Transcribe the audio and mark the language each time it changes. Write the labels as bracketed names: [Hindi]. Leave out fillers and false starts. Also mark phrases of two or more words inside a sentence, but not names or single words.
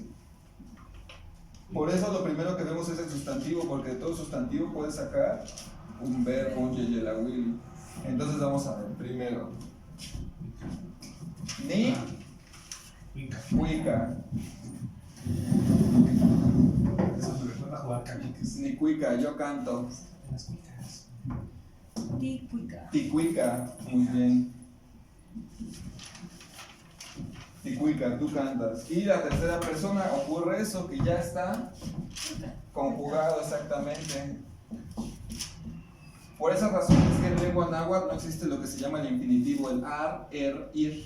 [Spanish] Por eso lo primero que vemos es el sustantivo, porque de todo sustantivo puede sacar un verbo, un yeyelawili. Entonces vamos a ver, primero, ni Cuica. cuica, Eso me recuerda a jugar canicas. [Nahuatl languages] ni cuica, [Spanish] yo canto, En las cuicas. Ticuica. ticuica, muy bien. Ticuica, tú cantas. Y la tercera persona ocurre eso, que ya está conjugado exactamente. Por esa razón es que en lengua náhuatl no existe lo que se llama el infinitivo, el ar, ir.